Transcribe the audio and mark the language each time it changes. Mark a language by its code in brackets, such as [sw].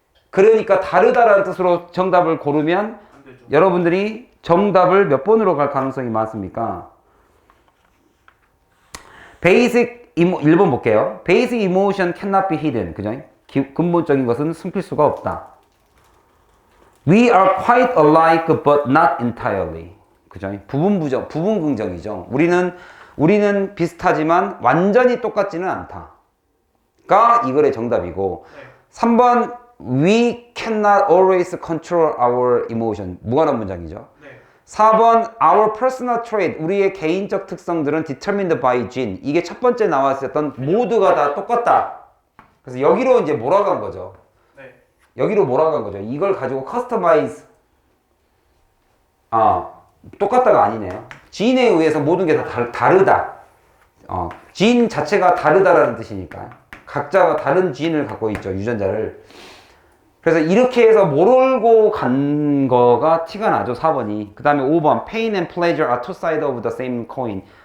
[ko] 그러니까 다르다라는 뜻으로 정답을 고르면 안 되죠. 여러분들이 정답을 몇 번으로 갈 가능성이 많습니까? [en] Basic [ko] 1번 볼게요. [en] Basic emotion cannot be hidden. [ko] 그죠? 근본적인 것은 숨길 수가 없다. [en] We are quite alike but not entirely. [ko] 그죠? 부분 긍정이죠. 우리는 비슷하지만 완전히 똑같지는 않다가 이거의 정답이고 네. [en] 3번 We cannot always control our emotion [ko] 무관한 문장이죠. 네. 4번 [en] our personal trait [ko] 우리의 개인적 특성들은 [en] determined by gene [ko] 이게 첫 번째 나왔었던 모두가 다 똑같다. 그래서 여기로 이제 몰아간 거죠. 네. 여기로 몰아간 거죠. 이걸 가지고 customize 똑같다가 아니네요. gene에 의해서 모든 게 다 다르다. gene 자체가 다르다라는 뜻이니까 각자가 다른 gene을 갖고 있죠. 유전자를. 그래서 이렇게 해서 모르고 간 거가 티가 나죠. 4번이. 그 다음에 5번 [en] pain and pleasure are two sides of the same coin.